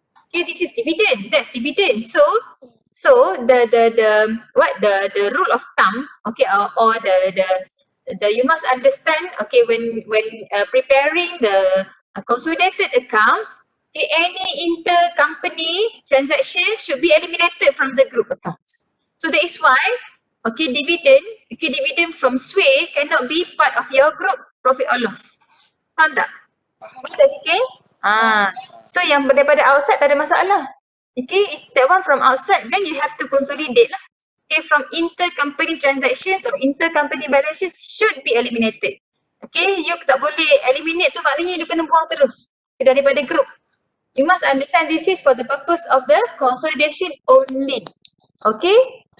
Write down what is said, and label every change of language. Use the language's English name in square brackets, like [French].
[English] Okay, this is dividend. That's dividend. So the rule of thumb, or the you must understand, when preparing the consolidated accounts, any intercompany transaction should be eliminated from the group accounts. So that is why dividend from Sway cannot be part of your group profit or loss. [Malay] Faham tak? Faham tak sikit? So yang daripada outside tak ada masalah. [English] Okay, that one from outside, then you have to consolidate lah. Okay, from intercompany transactions or intercompany balance sheets should be eliminated. [Malay] Okay, you tak boleh eliminate tu maknanya you kena buang terus daripada group. [English] You must understand this is for the purpose of the consolidation only. Okay?